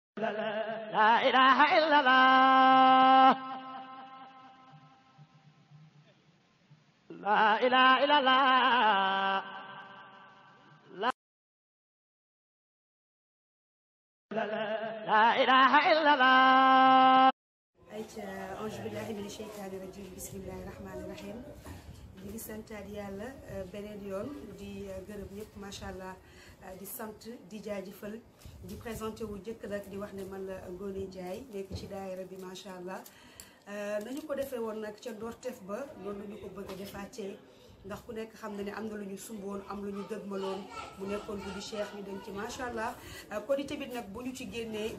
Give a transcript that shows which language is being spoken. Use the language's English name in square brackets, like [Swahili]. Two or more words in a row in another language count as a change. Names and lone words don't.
[Arabic] لا إله إلا الله لا إله إلا الله لا إله إلا الله [Wolof] ayca [Arabic] أعوذ بالله من الشيطان الرجيم بسم الله الرحمن الرحيم [Wolof] di ngi santaat yàlla beneen yoon di gërëm ñëpp [Arabic] ما شاء الله [Wolof] di sant di jaajëfal di présenté wu jëkk nag di wax ne man la Ngoné Ndiaye nekk ci daayira bi [Arabic] ما شاء الله [Wolof] nañu ko defee woon nag ca ndorteef ba noonu ñu ko bëgg a defaatee ndax ku nekk xam na ne am na lu ñu sumboon am lu ñu dëgmaloon mu nekkoon guddi cheikh ñu dem ci [Arabic] ما شاء الله [Wolof] kon i tamit nag bu ñu ci génnee